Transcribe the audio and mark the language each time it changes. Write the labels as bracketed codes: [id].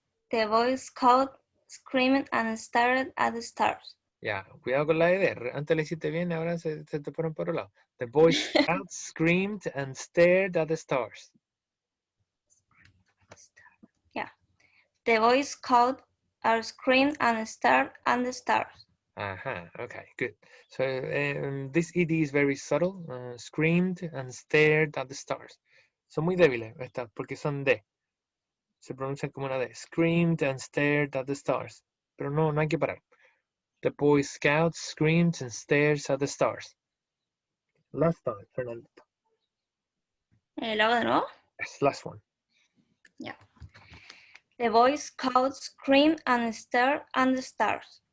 [en] The Boy Scout screamed and stared at the stars. [es] Ya, cuidado con la ED. Antes le hiciste bien, ahora se te fueron por un lado. [en] The Boy Scouts screamed and stared at the stars. Yeah. The Boy Scout are screamed and stared at the stars. Okay, good. So this ED is very subtle. Screamed and stared at the stars. [es] Son muy débiles estas porque son D. Se pronuncian como una D. [en] Screamed and stared at the stars. [es] Pero no hay que parar. [en] The Boy Scouts screamed and stared at the stars. Last time, Fernando. [es] ¿Lo hago de nuevo? [en] Yes, last one. Yeah. The Boy Scouts screamed and stared at the stars.